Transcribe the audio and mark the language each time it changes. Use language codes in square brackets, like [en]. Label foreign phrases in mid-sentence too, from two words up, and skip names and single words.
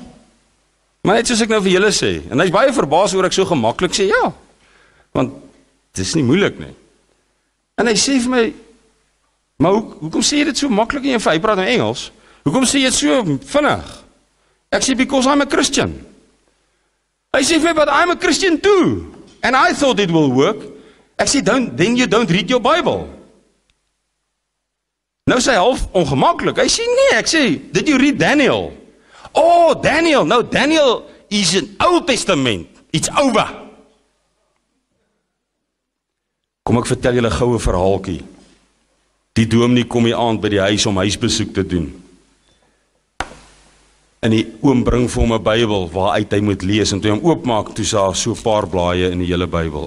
[af] Maar net soos ek nou vir julle sê, en hy is baie verbaas oor ek so gemaklik sê, ja. Want, dit is nie moeilik nie. En hy sê vir my, maar hoekom sê jy dit so maklik en hy praat in Engels? Hoekom sê jy dit so vinnig? Ek sê, [en] because I'm a Christian. [af] Hy sê vir my, [en] but I'm a Christian too. And I thought it will work. [af] Ek sê, [en] then you don't read your Bible. [af] Nou sê hy half ongemaklik. Hy sê, nee, ek sê, [en] did you read Daniel? Oh, Daniel. No, Daniel is in Old Testament. It's over. [af] Kom ek vertel julle 'n goue verhaaltjie. Die dominee kom hier aand by die huis om huisbesoek te doen. En die oom bring vir hom 'n Bybel waaruit hy moet lees, en toe hy hom oopmaak, toe sê so 'n paar blaaie in die hele Bybel.